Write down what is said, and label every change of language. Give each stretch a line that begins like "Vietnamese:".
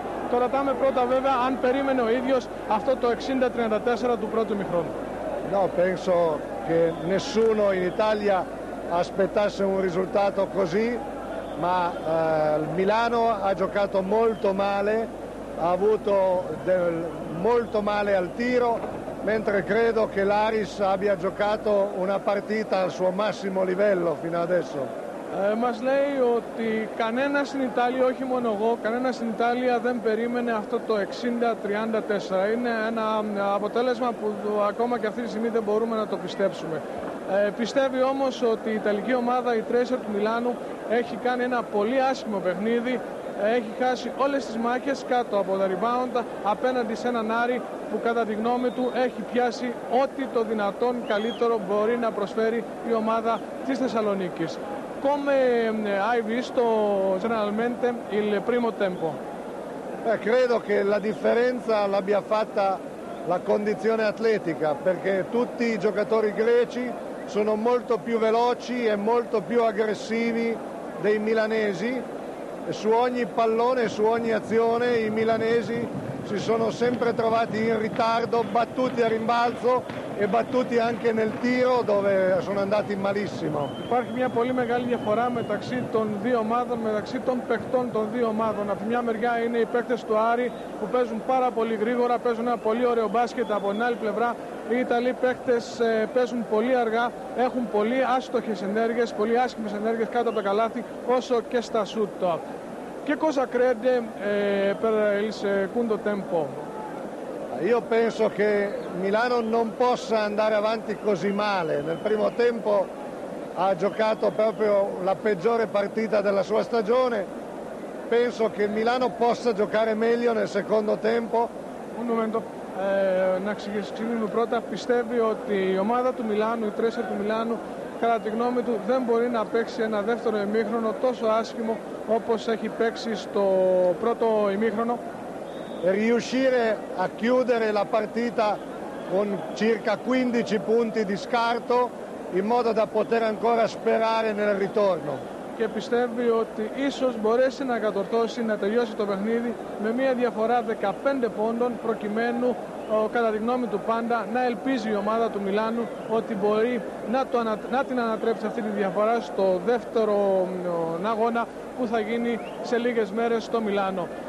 Greek: Το ρωτάμε πρώτα βέβαια αν περίμενε ο ίδιος αυτό το 60-34 του πρώτου ημιχρόνου.
Italian: No, penso che nessuno in Italia aspettasse un risultato così, ma il Milano ha giocato molto male, ha avuto molto male al tiro, mentre credo che l'Aris abbia giocato una partita al suo massimo livello fino adesso.
Greek: Μας λέει ότι κανένας στην Ιταλία, όχι μόνο εγώ, κανένας στην Ιταλία δεν περίμενε αυτό το 60-34. Είναι ένα αποτέλεσμα που ακόμα και αυτή τη στιγμή δεν μπορούμε να το πιστέψουμε. Πιστεύει όμως ότι η Ιταλική ομάδα, η Tracer του Μιλάνου, έχει κάνει ένα πολύ άσχημο παιχνίδι. Έχει χάσει όλες τις μάχες κάτω από τα rebound απέναντι σε έναν Άρη που κατά τη γνώμη του έχει πιάσει ό,τι το δυνατόν καλύτερο μπορεί να προσφέρει η ομάδα της Θεσσαλονίκης.
Italian: Come hai visto generalmente il primo tempo? Credo che la differenza l'abbia fatta la condizione atletica, perché tutti i giocatori greci sono molto più veloci e molto più aggressivi dei milanesi. Su ogni pallone, su ogni azione i milanesi si sono sempre trovati in ritardo, battuti a rimbalzo e battuti anche nel tiro dove sono andati malissimo.
Greek: Υπάρχει μια πολύ μεγάλη διαφορά μεταξύ των δύο ομάδων, μεταξύ των παιχτών των δύο ομάδων. Από τη μια μεριά είναι οι παίκτες του Άρη που παίζουν πάρα πολύ γρήγορα, παίζουν ένα πολύ ωραίο μπάσκετ. Από την άλλη πλευρά οι Ιταλοί παίκτες παίζουν πολύ αργά, έχουν πολύ άστοχες ενέργειες, πολύ άσχημες ενέργειες κάτω από το καλάθι, όσο και στα σούτ.
Italian: Che cosa crede per il secondo tempo? Io penso che Milano non possa andare avanti così male. Nel primo tempo ha giocato proprio la peggiore partita della sua stagione. Penso che Milano possa giocare meglio nel secondo tempo. Un momento.
Greek: Να ξεκινήσουμε πρώτα. Πιστεύει ότι η ομάδα του Μιλάνου, η Tracer του Μιλάνου, κατά τη γνώμη του δεν μπορεί να παίξει ένα δεύτερο ημίχρονο τόσο άσχημο όπως έχει παίξει στο πρώτο ημίχρονο.
Italian: Riuscire a chiudere la partita con circa 15 punti di scarto in modo da poter ancora sperare nel ritorno.
Greek: Και πιστεύει ότι ίσως μπορέσει να κατορθώσει να τελειώσει το παιχνίδι με μια διαφορά 15 πόντων προκειμένου κατά τη γνώμη του πάντα να ελπίζει η ομάδα του Μιλάνου ότι μπορεί να την ανατρέψει αυτή τη διαφορά στο δεύτερο αγώνα που θα γίνει σε λίγες μέρες στο Μιλάνο.